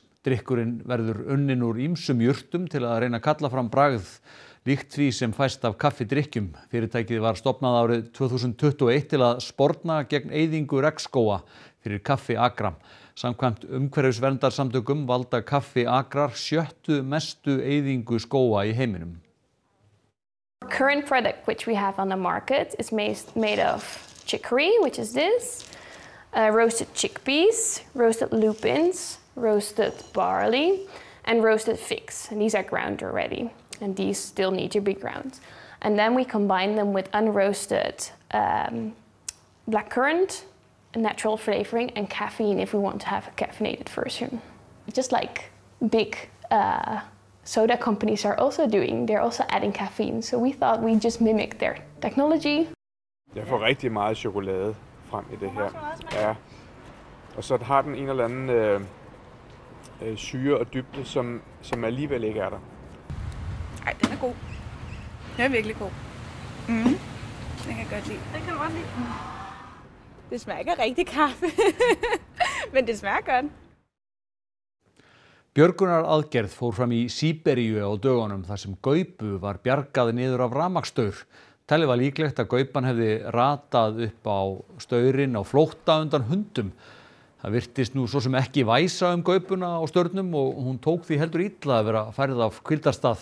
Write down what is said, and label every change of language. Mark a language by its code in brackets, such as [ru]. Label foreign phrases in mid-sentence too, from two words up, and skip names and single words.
[is] Drykkurinn verður unnin úr ýmsum jurtum til að reyna að kalla fram bragð, líkt því sem fæst af kaffidrykkjum. Fyrirtækið var stofnað árið 2021 til að sporna gegn eyðingu regnskóga fyrir kaffiakra. Samkvæmt umhverfisverndarsamtökum valda kaffiakrar 7. mestu eyðingu skóga í heiminum. [en] Current product which we have on the market is made of chicory, which is this, roasted chickpeas, roasted lupins, roasted barley, and roasted figs. And these are ground already. And these still need to be ground. And then we combine them with unroasted blackcurrant, natural flavoring, and caffeine if we want to have a caffeinated version. Just like big soda companies are also doing, they're also adding caffeine. So we thought we'd just mimic their technology. [da] Jeg får rigtig meget chokolade frem i det her. Ja. Og så har den en eller anden syre og dybde, som alligevel ikke er der. Ej, den er god. Den er virkelig god. Den kan jeg godt lide. Den kan du godt lide. Det smager ikke rigtig kaffe, men det smager godt. [is] Björgunaraðgerð fór fram í Síberíu á dögunum þar sem gaupu var bjargað niður af rafmagnsstaur. Talið var líklegt að gaupan hefði ratað upp á staurinn á flótta undan hundum. Það virtist nú svo sem ekki væsa gaupuna á staurnum og hún tók því heldur illa að vera færð af hvíldarstað.